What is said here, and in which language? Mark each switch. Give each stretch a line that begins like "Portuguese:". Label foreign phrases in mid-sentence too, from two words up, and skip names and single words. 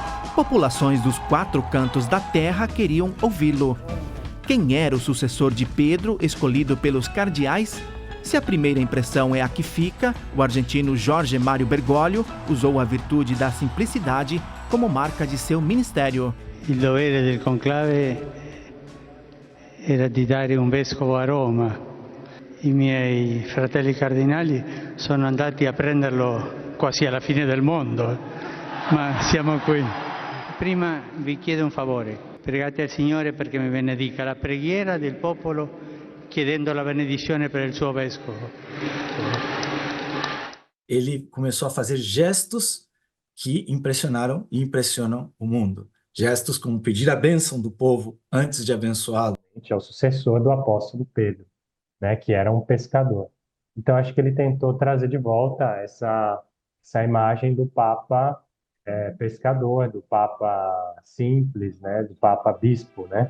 Portuguese: Populações dos 4 cantos da terra queriam ouvi-lo. Quem era o sucessor de Pedro, escolhido pelos cardeais? Se a primeira impressão é a que fica, o argentino Jorge Mário Bergoglio usou a virtude da simplicidade como marca de seu ministério.
Italian: Il dovere del conclave era di dare un vescovo a Roma. I miei fratelli cardinali sono andati a prenderlo quasi alla fine del mondo, ma siamo qui. Prima vi chiedo un favore, pregate al Signore perché mi benedica. La preghiera del popolo chiedendo la benedizione per il suo vescovo.
Portuguese: Ele começou a fazer gestos que impressionaram e impressionam o mundo. Gestos como pedir a bênção do povo antes de abençoá-lo. É o sucessor do apóstolo Pedro, né, que era um pescador. Então, acho que ele tentou trazer de volta essa imagem do Papa pescador, do Papa simples, né, do Papa bispo, né?